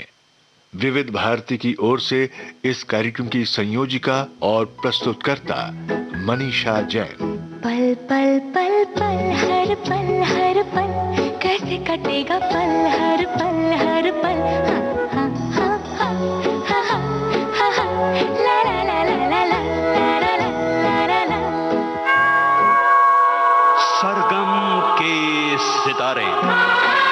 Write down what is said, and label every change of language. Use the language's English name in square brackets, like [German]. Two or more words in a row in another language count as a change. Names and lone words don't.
[Hindi] विविध भारती की ओर से इस कार्यक्रम की संयोजिका और प्रस्तुतकर्ता मनीषा जैन। पल पल पल पल हर पल कैसे कटेगा पल हर पल। हाँ हाँ हाँ हाँ हाँ हाँ हाँ ला ला ला ला ला ला ला ला ला ला। सरगम के सितारे।